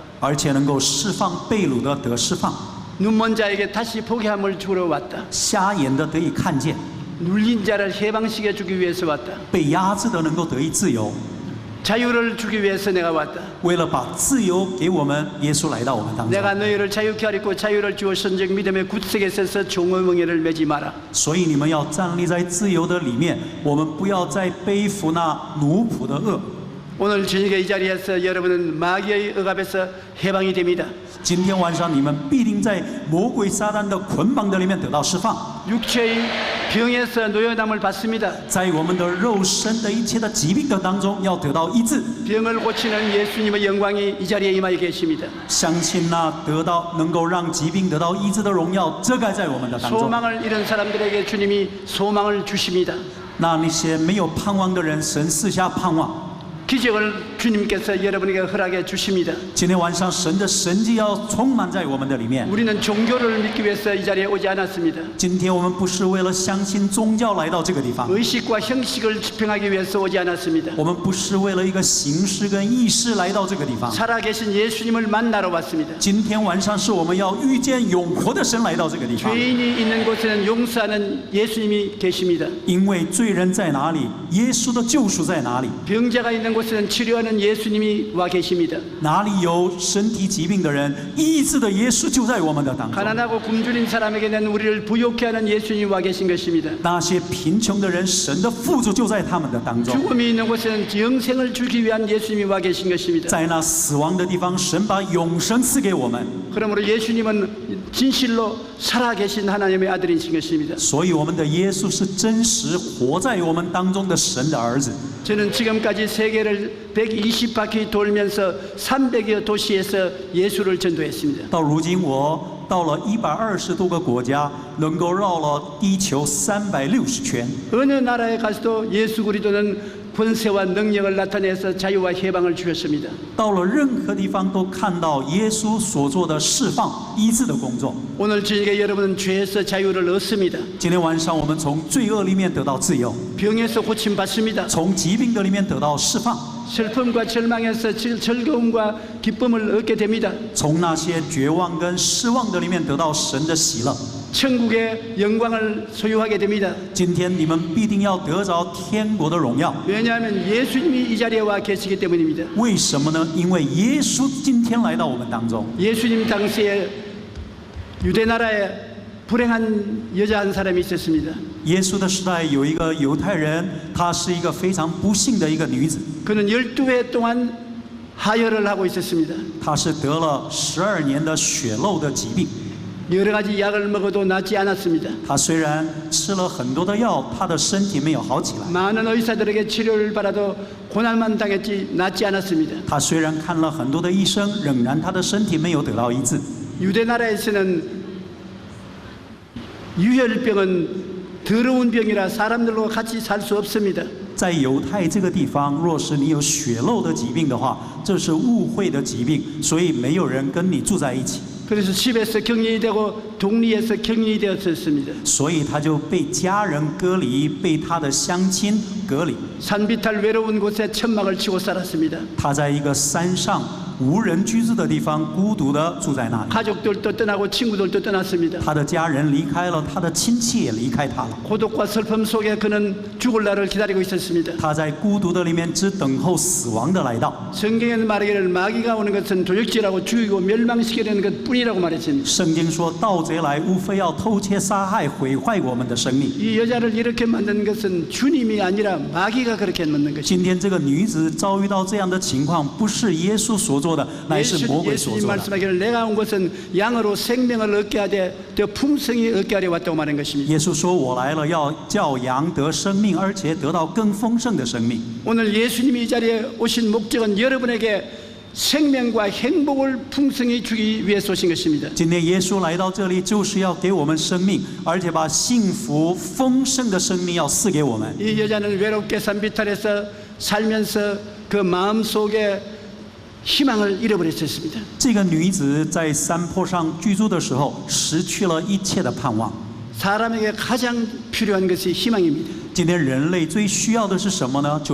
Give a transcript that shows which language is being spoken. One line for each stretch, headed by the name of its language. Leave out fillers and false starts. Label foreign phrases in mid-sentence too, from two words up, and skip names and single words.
Chinese: 而且能够释放被掳的得释放，
Korean: 눈먼 자에게 다시 보게함을 주러 왔다.
Chinese: 瞎眼的得以看见，
Korean: 눌린 자를 해방시켜 주기 위해서 왔다.
Chinese: 被压制的能够得以自由。
Korean: 자유를 주기 위해서 내가 왔다.
Chinese: 为了把自由给我们，耶稣来到我们当中。
Korean: 내가 너희를 자유케 하리고 자유를 주어 선적 믿음의 굳세게 서서 종의 멍에를 매지 마라.
Chinese: 所以你们要站立在自由的里面，我们不要再背负那奴仆的恶。
Korean: 오늘 저녁에 이 자리에서 여러분은 마귀의 억압에서 해방이 됩니다.
Chinese: 今天晚上你们必定在魔鬼撒旦的捆绑的里面得到释放，
Korean: 육체의 병에서 노여남을 받습니다.
Chinese: 在我们的肉身的一切的疾病的当中要得到医治。
Korean: 병을 고치는 예수님의 영광이 이 자리에 임하여 계십니다.
Chinese: 相信那得到能够让疾病得到医治的荣耀遮盖在我们的当中。
Korean: 소망을 잃은 사람들에게 주님이 소망을 주십니다.
Chinese: 那些没有盼望的人，神赐下盼望。
Korean: 기적을 주님께서 여러분에게 허락해 주십니다.
Chinese: 今天晚上神的神迹要充满在我们的里面。
Korean: 우리는 종교를 믿기 위해서 이 자리에 오지 않았습니다.
Chinese: 今天我们不是为了相信宗教来到这个地方，
Korean: 의식과 형식을 집행하기 위해서 오지 않았습니다.
Chinese: 我们不是为了一个形式跟意识来到这个地方。
Korean: 살아계신 예수님을 만나러 왔습니다.
Chinese: 今天晚上是我们要遇见永活的神来到这个地方，
Korean: 죄인이 있는 곳에는 용서하는 예수님이 계십니다.
Chinese: 因为罪人在哪里，耶稣的救赎在哪里？
Korean: 병자가 있는 곳에는 치료하는 예수님이 와 계십니다.
Chinese: 哪里有身体疾病的人，医治的耶稣就在我们的当中。
Korean: 가난하고 굶주린 사람에게는 우리를 부욕케 하는 예수님이 와 계신 것입니다.
Chinese: 那些贫穷的人，神的富足就在他们的当中。
Korean: 죽음이 있는 곳에는 영생을 주기 위한 예수님이 와 계신 것입니다.
Chinese: 在那死亡的地方，神把永生赐给我们。
Korean: 그러므로 예수님은 진실로 살아계신 하나님의 아들이신 것입니다.
Chinese: 所以我们的耶稣是真实活在我们当中的神的儿子。
Korean: 저는 지금까지 세계를 120바퀴 돌면서 300여 도시에서 예수를 전도했습니다.
Chinese: 到如今，我到了120多个国家，能够绕了地球360圈。
Korean: 어느 나라에 가서도 예수 그리스도는 권세와 능력을 나타내서 자유와 해방을 주셨습니다.
Chinese: 到了任何地方都看到耶稣所做的释放、医治的工作。
Korean: 오늘 저녁에 여러분은 죄에서 자유를 얻습니다.
Chinese: 今天晚上，我们从罪恶里面得到自由，
Korean: 병에서 고침 받습니다.
Chinese: 从疾病的里面得到释放，
Korean: 슬픔과 절망에서 즐거움과 기쁨을 얻게 됩니다.
Chinese: 从那些绝望跟失望的里面得到神的喜乐。
Korean: 천국의 영광을 소유하게 됩니다.
Chinese: 今天你们必定要得着天国的荣耀。
Korean: 왜냐하면 예수님이 이 자리에 와 계시기 때문입니다.
Chinese: 为什么呢？因为耶稣今天来到我们当中。
Korean: 예수님 당시에 유대 나라에 불행한 여자 한 사람이 있었습니다.
Chinese: 耶稣的时代有一个犹太人，她是一个非常不幸的一个女子，
Korean: 그는 12회 동안 하혈을 하고 있었습니다.
Chinese: 她是得了12年的血漏的疾病。
Korean: 여러 가지 약을 먹어도 낫지 않았습니다.
Chinese: 她虽然吃了很多的药，她的身体没有好起来。
Korean: 많은 의사들에게 치료를 받아도 고난만 당했지 낫지 않았습니다.
Chinese: 她虽然看了很多的医生，仍然她的身体没有得到医治。
Korean: 유대 나라에서는 유혈병은 더러운 병이라 사람들과 같이 살 수 없습니다.
Chinese: 在犹太这个地方，若是你有血漏的疾病的话，这是误会的疾病，所以没有人跟你住在一起。
Korean: 그래서 집에서 격리이 되고 동리에서 격리이 되었습니다.
Chinese: 所以他就被家人隔离，被他的乡亲隔离。
Korean: 산비탈 외로운 곳에 천막을 치고 살았습니다.
Chinese: 他在一个山上无人居住的地方，孤独的住在那里。
Korean: 가족들도 떠나고 친구들도 떠났습니다.
Chinese: 他的家人离开了，他的亲戚也离开他了。
Korean: 고독과 슬픔 속에 그는 죽을 날을 기다리고 있었습니다.
Chinese: 他在孤独的里面，只等候死亡的来到。
Korean: 성경에는 말하기를 마귀가 오는 것은 도적질하고 죽이고 멸망시키려는 것뿐이라고 말했습니다.
Chinese: 圣经说，盗贼来，无非要偷窃、杀害、毁坏我们的生命。
Korean: 이 여자를 이렇게 만든 것은 주님이 아니라 마귀가 그렇게 만든 것입니다.
Chinese: 今天这个女子遭遇到这样的情况，不是耶稣所做的，乃是魔鬼所 예수님 做的。
Korean: 말씀하기를 내가 온 것은 양으로 생명을 얻게 하되 더 풍성히 얻게 하려 왔다고 말한 것입니다.
Chinese: 耶稣说：“我来了，要叫羊得生命，而且得到更丰盛的生命。”
Korean: 오늘 예수님이 이 자리에 오신 목적은 여러분에게 생명과 행복을 풍성히 주기 위해서 오신 것입니다.
Chinese: 今天耶稣来到这里，就是要给我们生命，而且把幸福丰盛的生命要赐给我们。
Korean: 이 여자는 외롭게 산비탈에서 살면서 그 마음 속에 희망을 잃어버렸습니다.
Chinese: 这个女子在山坡上居住的时候，失去了一切的盼望。
Korean: 사람에게 가장 필요한 것이 희망입니다.
Chinese: 今天人类最需要的是什么呢？